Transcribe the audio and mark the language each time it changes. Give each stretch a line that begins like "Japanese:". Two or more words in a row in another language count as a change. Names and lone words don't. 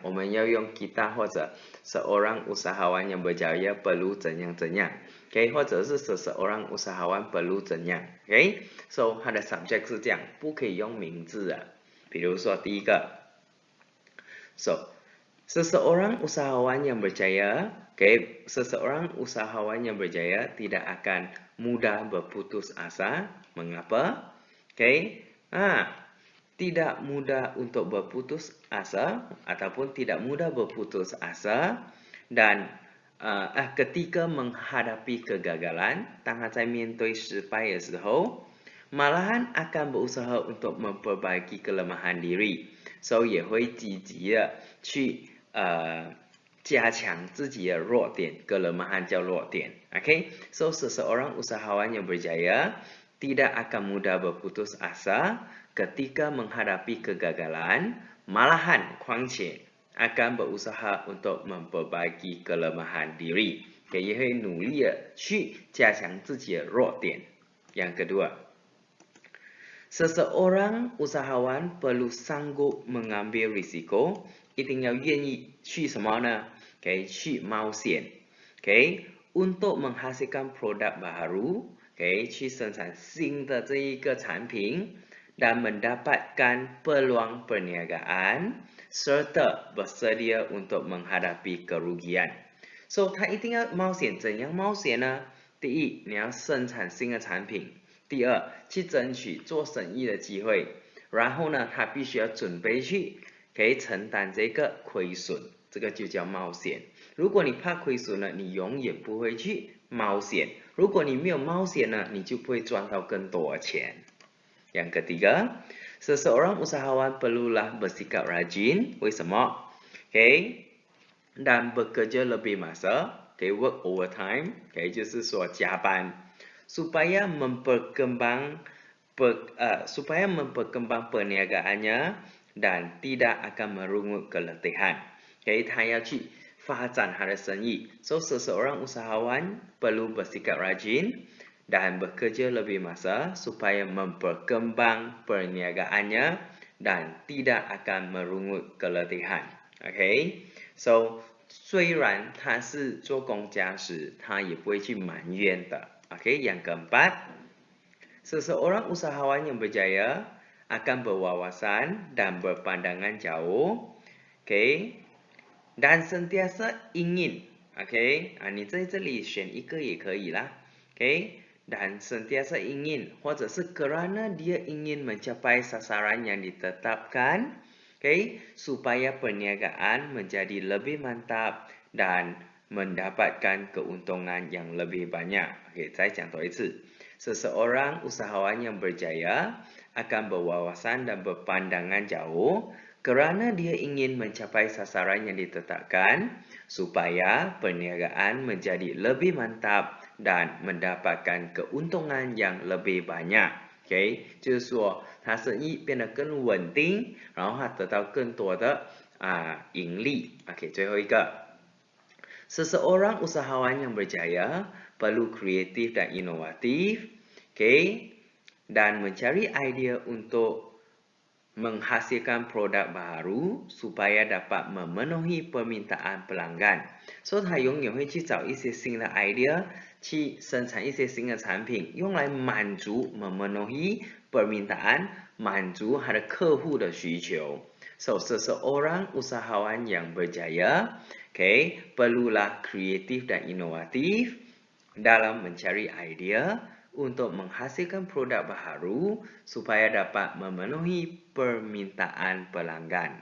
Chinese: 我们要用 kita 或者
Malay: seorang usahawan yang berjaya perlu
Chinese: 怎样怎样，或者是
Malay: seseorang usahawan perlu
Chinese: 怎样。So 它的 subject 是这样，不可以用名字的。比如说第一个
Malay: ，So seseorang usahawan yang berjaya， seseorang usahawan yang berjaya tidak akan mudah berputus asa. Mengapa? Tidak mudah untuk berputus asa ataupun tidak mudah berputus asa dan ketika menghadapi kegagalan，
Chinese: 当他在面对失败的时候，
Malay: malahan akan berusaha untuk memperbaiki kelemahan diri，
Chinese: so 也会积极的去加强自己的弱
Malay: 点， kelemahan
Chinese: 叫弱点。
Malay: So seseorang usahawan yang berjaya tidak akan mudah berputus asa ketika menghadapi kegagalan, malahan 况且 akan berusaha untuk memperbaiki kelemahan diri，
Chinese: 也会努力的去加强自己的弱点。
Malay: yang kedua, seseorang usahawan perlu sanggup mengambil risiko，
Chinese: 一定要愿意去什么呢？去冒险，
Malay: untuk menghasilkan produk baru，
Chinese: 去生产新的这一个产品
Malay: dan mendapatkan peluang perniagaan serta bersedia untuk menghadapi kerugian。
Chinese: So 他一定要冒险，怎样冒险呢？第一，你要生产新的产品；第二，去争取做生意的机会；然后呢，他必须要准备去承担这个亏损，这个就叫冒险。如果你怕亏损呢，你永远不会去冒险；如果你没有冒险呢，你就不会赚到更多的钱。
Malay: yang ketiga, seseorang usahawan perlulah bersikap rajin，
Chinese: 为什么？
Malay: dan bekerja lebih masa，
English: work overtime，
Chinese: 就是说加班，
Malay: supaya memperkembang perniagaannya dan tidak akan merungut keletihan。
Chinese: 他要去发展他的生意。
Malay: So seseorang usahawan perlu bersikap rajin dan bekerja lebih masa supaya memperkembang perniagaannya dan tidak akan merungut keletihan。 So
Chinese: 虽然他是做工家时，他也不会去埋怨的。
Malay: yang keempat, seseorang usahawan yang berjaya akan berwawasan dan berpandangan jauh, dan sentiasa ingin，
Chinese: 你在这里选一个也可以啦。
Malay: dan sentiasa ingin，或者是 kerana dia ingin mencapai sasaran yang ditetapkan， supaya perniagaan menjadi lebih mantap dan mendapatkan keuntungan yang lebih banyak。
Chinese: 再讲多一次，
Malay: seseorang usahawan yang berjaya akan berwawasan dan berpandangan jauh kerana dia ingin mencapai sasaran yang ditetapkan supaya perniagaan menjadi lebih mantap dan mendapatkan keuntungan yang lebih banyak。
Chinese: 就是说他生意变得更稳定，然后他得到更多的盈利。最后一个，
Malay: seseorang usahawan yang berjaya perlu kreatif dan inovatif， dan mencari idea untuk menghasilkan produk baru supaya dapat memenuhi permintaan pelanggan。
Chinese: 所以他永远会去找一些新的
Malay: idea，
Chinese: 去生产一些新的产品，用来满足
Malay: memenuhi permintaan
Chinese: 满足他的客户的需求。
Malay: So, seseorang usahawan yang berjaya, okay, perlulah kreatif dan inovatif dalam mencari idea untuk menghasilkan produk baharu supaya dapat memenuhi permintaan pelanggan.